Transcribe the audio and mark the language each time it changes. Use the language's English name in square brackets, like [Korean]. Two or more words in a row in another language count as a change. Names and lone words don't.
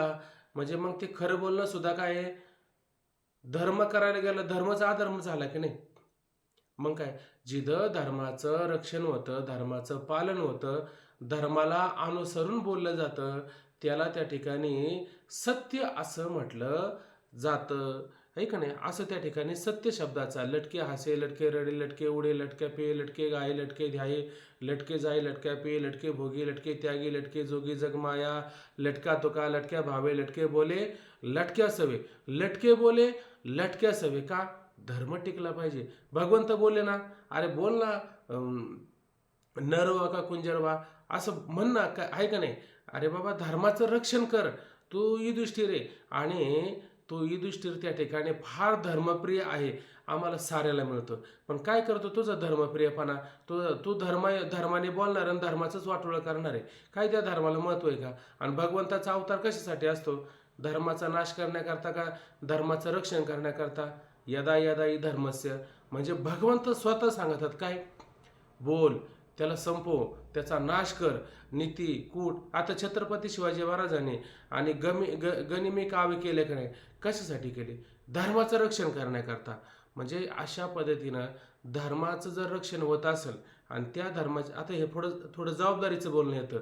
[Marathi] म्हणजे मग ते खरं बोलणं सुद्धा काय आहे, धर्म करायला गेलं धर्माचा अधर्म झाला की नाही. मग काय, जिथं धर्माचं रक्षण होतं, धर्माचं पालन होतं, धर्माला अनुसरून बोललं जातं, त्याला त्या ठिकाणी सत्य असं म्हटलं जातं. आहे का नाही? असं त्या ठिकाणी सत्य शब्दाचा लटके हासे, लटके रडे, लटके उडे, लटके पे, लटके गाये, लटके ध्याये, लटके जाई, लटक्या पे, लटके भोगी, लटके त्यागी, लटके जोगी जगमाया, लटका तुका, लटक्या भावे, लटके बोले, लटक्या सवे. लटके बोले, लटक्या सवे. का? धर्म टिकला पाहिजे. भगवंत बोलले ना, अरे बोल ना, [Sanskrit] नरवा का कुंजरवा [Marathi] असं म्हण ना, आहे का नाही? अरे बाबा धर्माचं रक्षण कर. तू युधिष्ठिर आहे आणि तो युधिष्ठिर त्या ठिकाणी फार धर्मप्रिय आहे, आम्हाला साऱ्याला मिळतं. पण काय करतो तुझा धर्मप्रियपणा? तू धर्माने बोलणार आणि धर्माचंच वाटोळं करणार आहे. काय त्या धर्माला महत्त्व आहे का? आणि भगवंताचा अवतार कशासाठी असतो? धर्माचा नाश करण्याकरता का धर्माचं रक्षण करण्याकरता? [Sanskrit] यदा यदा हि धर्मस्य, [Marathi] म्हणजे भगवंत स्वतः सांगतात काय, बोल, त्याला संपव, त्याचा नाश कर, नीती कूट. आता छत्रपती शिवाजी महाराजांनी आणि गनिमी कावे केले का नाही, कशासाठी केले? धर्माचं रक्षण करण्याकरता. म्हणजे अशा पद्धतीनं धर्माचं जर रक्षण होत असेल आणि त्या धर्माचं, आता हे थोडं थोडं जबाबदारीचं बोलणं येतं.